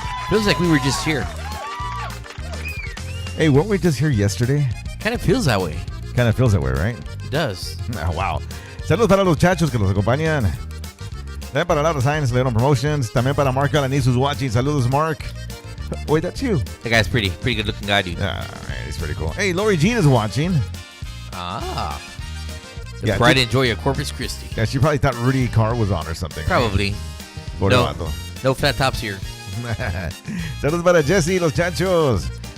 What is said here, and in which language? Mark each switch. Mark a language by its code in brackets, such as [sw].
[en] Feels like we were just here. Hey, weren't we just here yesterday? Kind of feels that way. Kind of feels that way, right? It does. Oh, wow. [es] Saludos para los chachos que nos acompañan. También para Laura Science, Leon Promotions. También para Mark Alanis, [en] who's watching. [es] Saludos, [en] Mark. Wait, that's you. That guy's pretty good looking guy, dude. All right, he's pretty cool. Hey, Lori Jean is watching. Ah. The pride and joy of Corpus Christi. Yeah, she probably thought Rudy Carr was on or something. Probably. Right? No flat tops here. [es] Saludos para Jesse, los chachos.